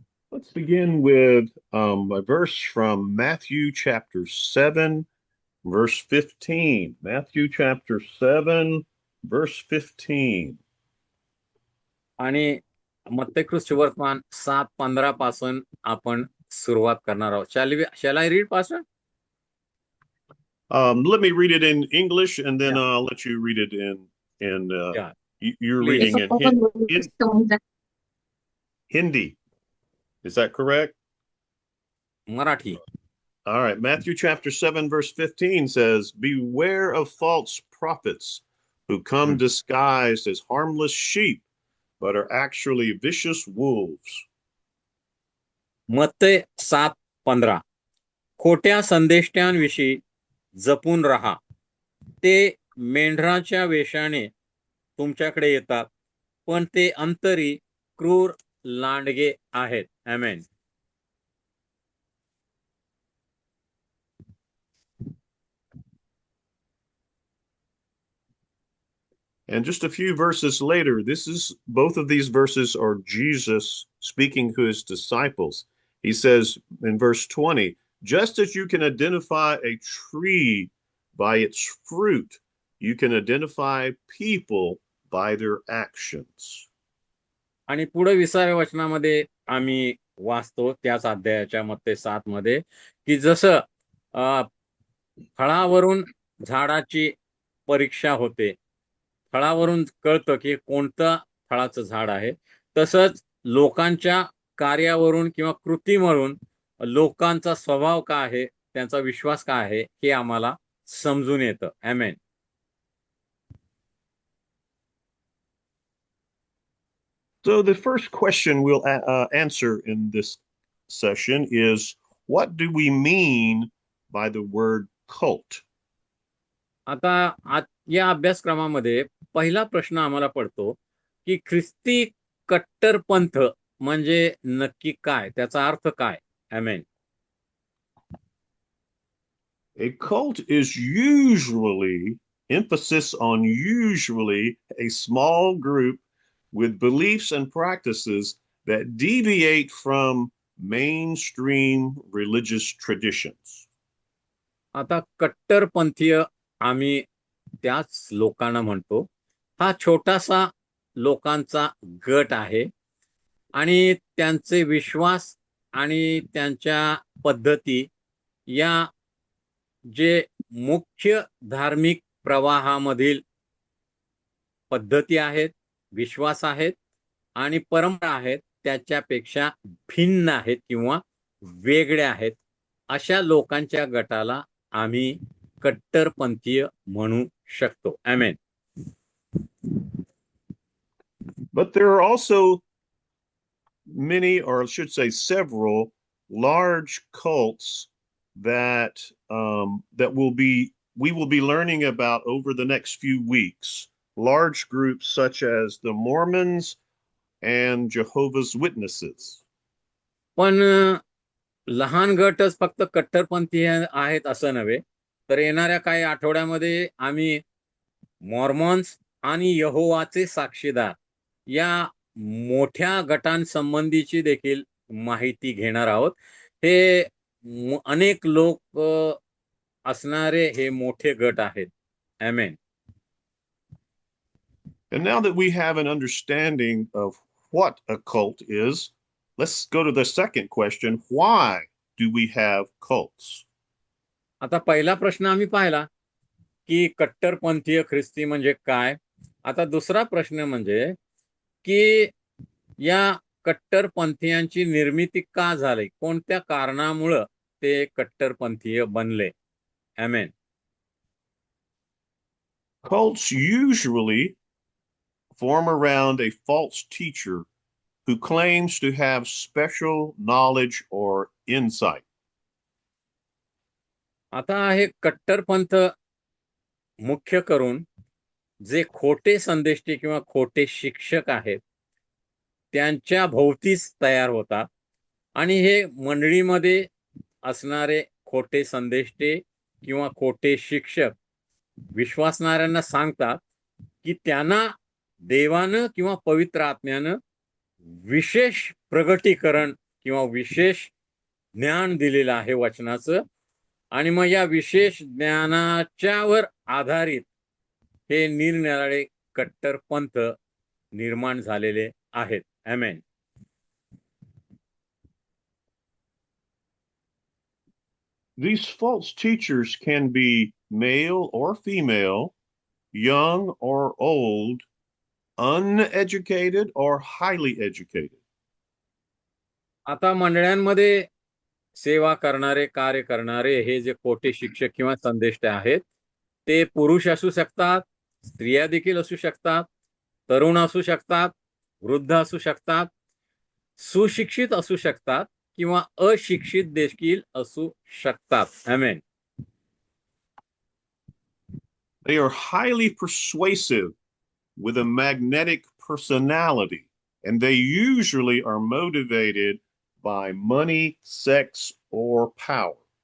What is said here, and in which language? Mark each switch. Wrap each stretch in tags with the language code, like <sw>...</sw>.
<en>Let's begin with a verse from Matthew chapter 7, verse 15. Matthew chapter 7, verse 15.</en> <mr>आणि मत्तेकृष्ण वर्तमान 7:15 पासून आपण सुरुवात करणार आहोत.</mr> <en>Shall I read, Pastor? Let me read it in English, and then Yeah, I'll let you read it in yeah, you're reading please. in Hindi. Is that correct? Marathi. All right. Matthew chapter 7, verse 15 says, "Beware of false prophets who come hmm. disguised as harmless sheep, but are actually vicious wolves."</en> <mr>मत्ते 7:15. खोट्या संदेष्ट्यांविषयी जपून राहा. ते मेंढराच्या वेशाने तुमच्याकडे येतात, पण ते अंतरी क्रूर लांडगे आहेत. आमेन.</mr> <en>And just a few verses later, both of these verses are Jesus speaking to his disciples. He says in verse 20, just as you can identify a tree by its fruit, you can identify people by their actions.</en> <mr>आणि पुढे 20व्या वचनामध्ये आम्ही वाचतो त्याच अध्यायाच्या मत्ते 7 मध्ये, की जसं फळावरून झाडाची परीक्षा होते, फळावरून कळतं की कोणतं फळाचं झाड आहे, तसंच लोकांच्या कार्यावरून किंवा कृतीवरून लोकांचा स्वभाव काय आहे, त्यांचा विश्वास काय आहे, हे आम्हाला समजून येतं. आमेन.</mr> <en>So the first question we'll answer in this session is, what do we mean by the word cult?</en> <mr>आता या अभ्यासक्रमामध्ये पहिला प्रश्न आम्हाला पडतो की ख्रिस्ती कट्टरपंथ म्हणजे नक्की काय, त्याचा अर्थ काय? आमेन.</mr> <en>A cult is usually, emphasis on usually, a small group with beliefs and practices that deviate from mainstream religious traditions.</en> <mr>आता कट्टरपंथीय आम्ही त्याच लोकांना म्हणतो. हा छोटासा लोकांचा गट आहे आणि त्यांचे विश्वास आणि त्यांच्या पद्धती या जे मुख्य धार्मिक प्रवाहामधील पद्धती आहेत, विश्वास आहेत आणि परंपरा आहेत, त्याच्यापेक्षा भिन्न आहेत किंवा वेगळ्या आहेत. अशा लोकांच्या गटाला आम्ही कट्टरपंथीय म्हणू शकतो. आमेन.</mr> <en>But there are also many, or I should say several, large cults that we will be learning about over the next few weeks. Large groups such as the Mormons and Jehovah's Witnesses.</en> <mr>पण लहान गटच फक्त कट्टरपंथी आहेत असं नव्हे, तर येणाऱ्या काही आठवड्यामध्ये आम्ही मॉर्मॉन्स आणि यहोवाचे साक्षीदार या मोठ्या गटांसंबंधीची देखील माहिती घेणार आहोत. हे अनेक लोक असणारे हे मोठे गट आहेत. आमेन.</mr> <en>And now that we have an understanding of what a cult is, let's go to the second question. Why do we have cults?</en> <mr>आता पहिला प्रश्न आम्ही पाहिला की कट्टरपंथीय ख्रिस्ती म्हणजे काय. आता दुसरा प्रश्न म्हणजे की या कट्टरपंथीयांची निर्मिती का झाली, कोणत्या कारणामुळं ते कट्टरपंथीय बनले. आमेन.</mr> <en>Cults usually form around a false teacher who claims to have special knowledge or insight.</en> <mr>आता हे कट्टरपंथ मुख्य करून जे खोटे संदेष्टे किंवा खोटे शिक्षक आहेत त्यांच्या भोवतीच तयार होतात आणि हे मंडळीमध्ये असणारे खोटे संदेष्टे किंवा खोटे शिक्षक विश्वासणाऱ्यांना सांगतात की त्यांना देवानं किंवा पवित्र आत्म्यानं विशेष प्रगटीकरण किंवा विशेष ज्ञान दिलेलं आहे वचनाचं आणि मग या विशेष ज्ञानाच्यावर आधारित हे निरनिराळे कट्टरपंथ निर्माण झालेले आहेत. आमेन.</mr> <en>These false teachers can be male or female, young or old, uneducated or highly educated.</en> <mr>आता मंडळांमध्ये सेवा करणारे, कार्य करणारे हे जे खोटे शिक्षक किंवा संदेष्टे आहेत ते पुरुष असू शकतात, स्त्रिया देखील असू शकतात, तरुण असू शकतात, वृद्ध असू शकतात, सुशिक्षित असू शकतात किंवा अशिक्षित देखील असू शकतात. आमेन.</mr> <en>They are highly persuasive with a magnetic personality, and they usually are motivated by money, sex, or power.</en>